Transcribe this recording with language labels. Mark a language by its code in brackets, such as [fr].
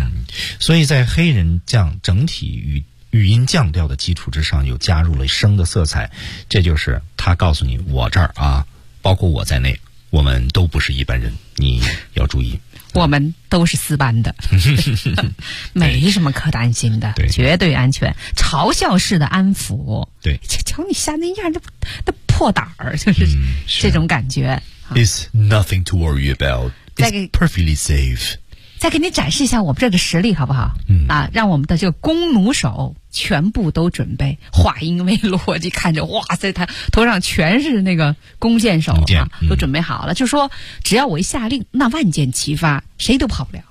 [zh] 嗯、所以在黑人降整体语音降调的基础之上又加入了声的色彩，这就是他告诉你我这儿啊包括我在内我们都不是一般人，你要注意我们都是四班的没什么可担心的，对，绝对安全，嘲笑式的安抚，对，瞧你吓那样那破胆儿，就是这种感觉、 [en] 嗯、It's nothing to worry about It's perfectly safe， [zh] 再给你展示一下我们这个实力好不好、嗯、啊，让我们的这个弓弩手全部都准备，话音未落就看着哇塞他头上全是那个弓箭手、啊箭嗯、都准备好了，就说只要我一下令那万箭齐发谁都跑不了。